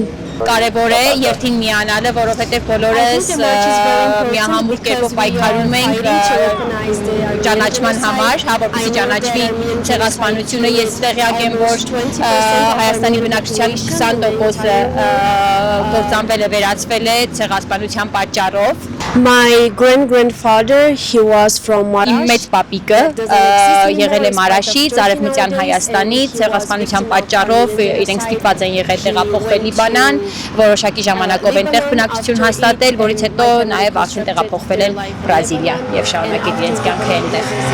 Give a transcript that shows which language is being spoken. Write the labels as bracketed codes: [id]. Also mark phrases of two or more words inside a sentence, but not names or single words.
[hy] Կարևոր է երթին միանալը, որովհետև բոլորս միահամուռ կերպով պայքարում ենք ճանաչման համար, որպեսզի ճանաչվի ցեղասպանությունը։ Ես տեղյակ եմ, որ Հայաստանի բնակչության 20%-ը կործանվել է, վերածվել է ցեղասպանության պատճառով։ [en] My great-grandfather, he was from Marash. [hy] Իմ մեծ պապիկը եղել է Մարաշից, Արևմտյան Հայաստանից, ցեղասպանության պատճառով իրենք ստիպված են եղել տեղափոխվել Լիբանան, որոշակի ժամանակով են տեղ բնակչություն հաստատել, որից հետո նաև արդեն տեղափոխվել են Բրազիլիա եւ շարունակել իրենց կյանքը այնտեղ։